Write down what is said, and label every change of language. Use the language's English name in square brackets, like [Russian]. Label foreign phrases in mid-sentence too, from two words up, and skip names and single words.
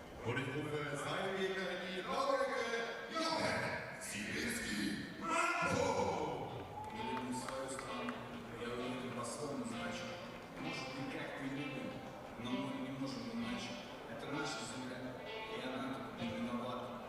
[German] Und ich rufe seinen Gegner in die blaue Ecke, Jochen Zielski Manko! [Russian] Мы любим свою страну, я уверен, по-своему значит. Может, не как мы любим, но мы не можем иначе. Это наша земля, и она тут не виновата.